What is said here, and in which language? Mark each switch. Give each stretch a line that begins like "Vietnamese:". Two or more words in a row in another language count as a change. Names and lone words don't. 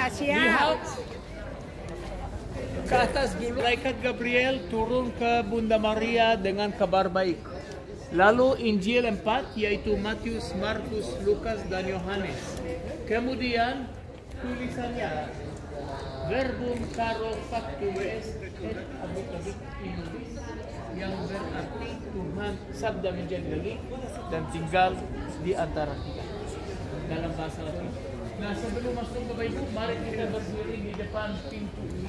Indonesian: Lihat ke atas dulu. Malaikat Gabriel turun ke Bunda Maria dengan kabar baik. Lalu Injil 4 yaitu Matius, Markus, Lukas dan Yohanes. Kemudian tulisannya
Latin: verbum caro factu est et habitat in nobis,
Indonesian: yang berarti Tuhan sabda menjadi daging dan tinggal di antara kita. Dalam bahasa Latin. Nah, sebelum masuk Bapak Ibu, mari kita berdiri di depan pintu ini.